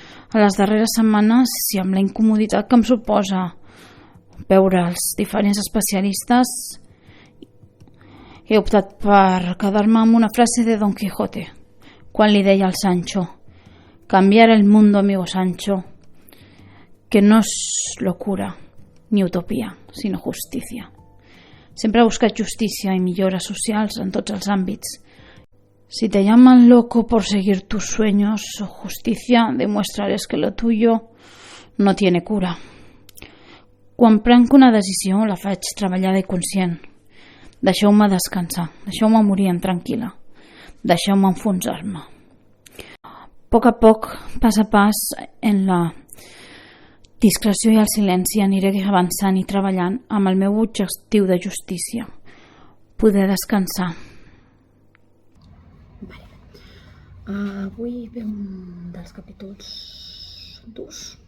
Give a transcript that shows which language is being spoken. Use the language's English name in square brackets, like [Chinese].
[Catalan] A les darreres setmanes, i amb la incomoditat que em suposa veure els diferents especialistes, he optat per quedar-me amb una frase de Don Quijote, quan li deia al Sancho: [Spanish] cambiar el mundo, amigo Sancho, que no es locura ni utopia, [Catalan] sinó justícia. Sempre he buscat justícia i millores socials en tots els àmbits. [Spanish] Si te llaman loco por seguir tus sueños o justicia, demuéstrales que lo tuyo no tiene cura. [Catalan] Quan prenc una decisió, la faig treballada i conscient. Deixeu-me descansar, deixeu-me morir tranquil·la, deixeu-me enfonsar-me. A poc, pas a pas, en la discreció i el silenci, aniré avançant i treballant amb el meu objectiu de justícia, poder descansar. Avui ve un dels capítols durs.